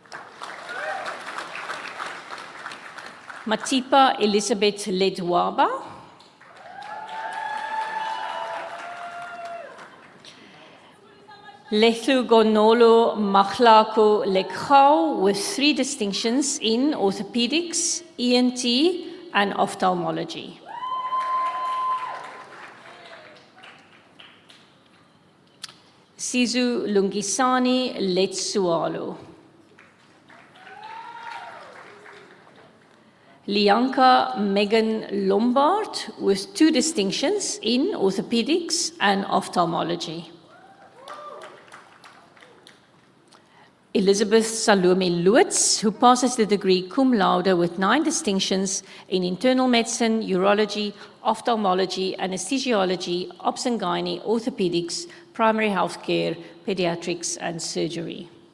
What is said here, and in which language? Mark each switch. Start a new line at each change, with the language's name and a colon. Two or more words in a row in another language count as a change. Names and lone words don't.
English: Matipa Elizabeth Ledwaba, Lethu Gonolo Machlako Lekhau, with 3 distinctions in orthopedics, ENT, and ophthalmology. Sizu Lungisani Letsualo. Lianka Megan Lombard, with 2 distinctions in orthopedics and ophthalmology. Elizabeth Salome Loots, who passes the degree cum laude with 9 distinctions in internal medicine, urology, ophthalmology, anesthesiology, obs and gynae, orthopedics, primary health care, pediatrics, and surgery.